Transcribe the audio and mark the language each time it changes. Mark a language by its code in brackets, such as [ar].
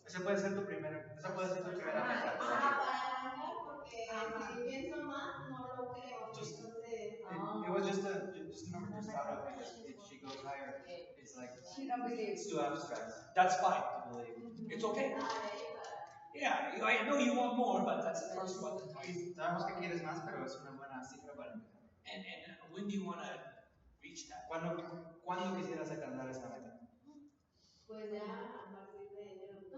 [es] Esa puede ser tu primera meta. para arrancar, porque si pienso más, no lo creo. [en] Just- [es] Entonces, [en] It was just a number to start off because if she goes higher, it's like She don't believe. it's too abstract That's fine. to believe. It's okay. Yeah, I know you want more, but that's the first one. [es] Sabemos que quieres más, pero es una buena cifra para empezar. [en] And when do you want to reach that? [es] ¿Cuándo quisieras alcanzar esa meta? pues ya a partir de enero.